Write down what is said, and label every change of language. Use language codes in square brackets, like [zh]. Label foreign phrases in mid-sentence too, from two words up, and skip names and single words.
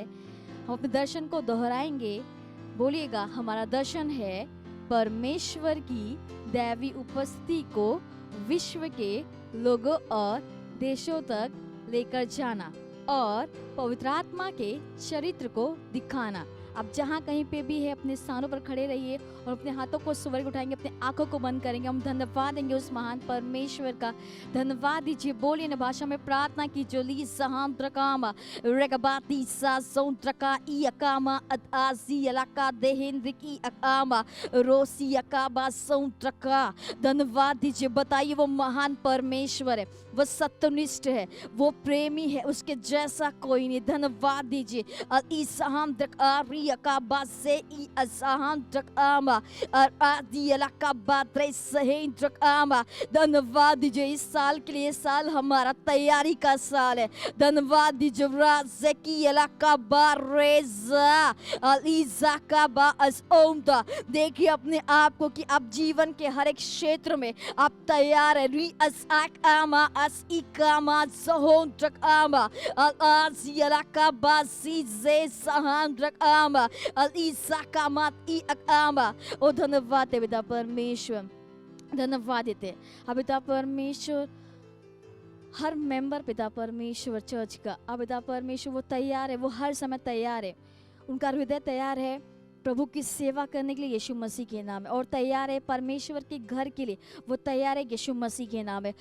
[hi] हम अपने दर्शन को दोहराएंगे। बोलिएगा, हमारा दर्शन है परमेश्वर की दैवी उपस्थिति को विश्व के लोगों और देशों तक लेकर जाना और पवित्र आत्मा के चरित्र को दिखाना। आप जहाँ कहीं पे भी है अपने स्थानों पर खड़े रहिए और अपने हाथों को स्वर्ग उठाएंगे, अपने आंखों को बंद करेंगे। हम धन्यवाद देंगे उस महान परमेश्वर का। धन्यवाद दीजिए, बोलिए न भाषा में प्रार्थना की जो ली सहाम त्रकामा रेगबाती सा सोंत्रका ई अकामा अताजी अलका देहेंद्र की अकामा रोसी अकाबा सोंत्रका। धन्यवाद दीजिए, बताइए वो महान परमेश्वर है, वो सत्यनिष्ठ है, वो प्रेमी है, उसके जैसा कोई नहीं। धन्यवाद दीजिए। ई सहाम त्रका अकाबा से ई असहान त्रकामा और आदि अलकाबा त्रे सहेन त्रकामा। धन्यवाद दीजिए इस साल के लिए, साल हमारा तैयारी का साल है। धन्यवाद दीजिए राज़े की अलकाबा रेज़ा अलीज़ा काबा असओंदा। देखिए अपने आप को कि आप जीवन के हर एक क्षेत्र में आप तैयार है। री असाक आमा अस इकामा ज़होन त्रकामा अलाज़ी अलकाबा सीज़े सहान त्रकामा अलीज़ाकामात ई अकामा। ओ धन्यवाद है पिता परमेश्वर, धन्यवाद देते हैं पिता परमेश्वर। हर मेंबर पिता परमेश्वर चर्च का पिता परमेश्वर वो तैयार है, वो हर समय तैयार है, उनका हृदय तैयार है प्रभु की सेवा करने के लिए यीशु मसीह के नाम है, और तैयार है परमेश्वर के घर के लिए, वो तैयार है यीशु मसीह के नाम है।